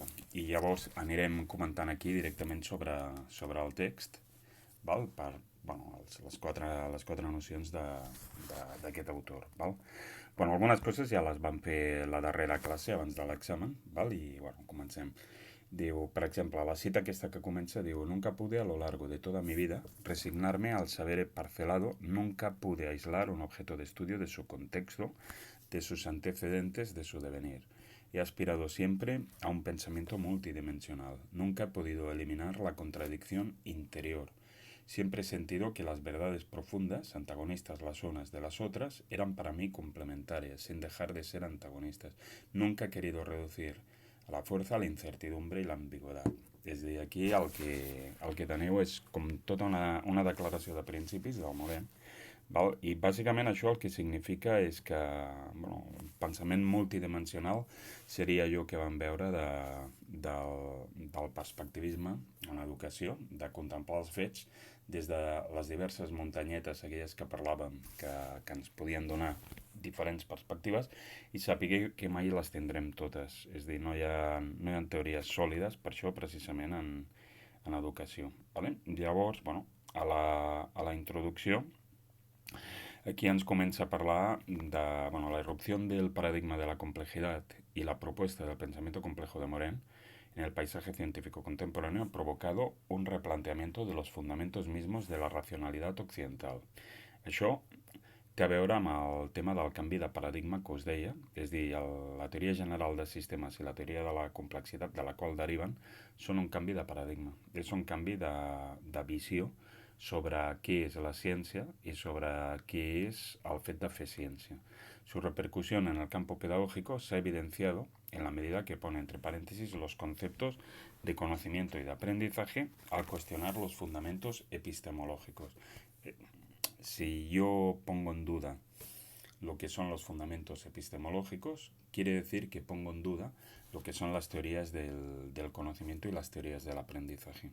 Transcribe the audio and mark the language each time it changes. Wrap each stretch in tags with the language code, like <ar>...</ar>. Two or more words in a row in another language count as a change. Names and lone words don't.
<ca>I llavors anirem comentant aquí directament sobre el text, per les quatre nocions d'aquest autor. Algunes coses ja les vam fer la darrera classe abans de l'examen, i comencem. Diu, per exemple, la cita aquesta que comença diu:</ca> <es>nunca pude a lo largo de toda mi vida resignarme al saber parcelado, nunca pude aislar un objeto de estudio de su contexto, de sus antecedentes, de su devenir. He aspirado siempre a un pensamiento multidimensional. Nunca he podido eliminar la contradicción interior. Siempre he sentido que las verdades profundas, antagonistas las unas de las otras, eran para mí complementarias, sin dejar de ser antagonistas. Nunca he querido reducir a la fuerza la incertidumbre</es> <ca>i l'ambigüetat. És a dir, aquí el que teniu és com tota una declaració de principis del Morin. I bàsicament això el que significa és que el pensament multidimensional seria allò que vam veure del perspectivisme en l'educació, de contemplar els fets des de les diverses muntanyetes aquelles que parlàvem, que ens podien donar diferents perspectives, i saber que mai les tindrem totes. És a dir, no hi ha teories sòlides per això precisament en educació.</ca> <es>Vale?</es> <ca>Llavors, a la introducció, aquí ens comença a parlar de</ca> <es>la irrupción del paradigma de la complejidad y la propuesta del pensamiento complejo de Morin en el paisaje científico contemporáneo ha provocado un replanteamiento de los fundamentos mismos de la racionalidad occidental.</es> <ca>Això té a veure amb el tema del canvi de paradigma que us deia, és a dir, la teoria general de sistemes i la teoria de la complexitat de la qual deriven són un canvi de paradigma, és un canvi de visió sobre</ca> <es>qué es la ciencia y sobre qué es</es> <ca>el fet de fer ciència.</ca> <es>Su repercusión en el campo pedagógico se ha evidenciado en la medida que pone entre paréntesis los conceptos de conocimiento y de aprendizaje al cuestionar los fundamentos epistemológicos. Si yo pongo en duda lo que son los fundamentos epistemológicos, quiere decir que pongo en duda lo que son las teorías del conocimiento y las teorías del aprendizaje.</es>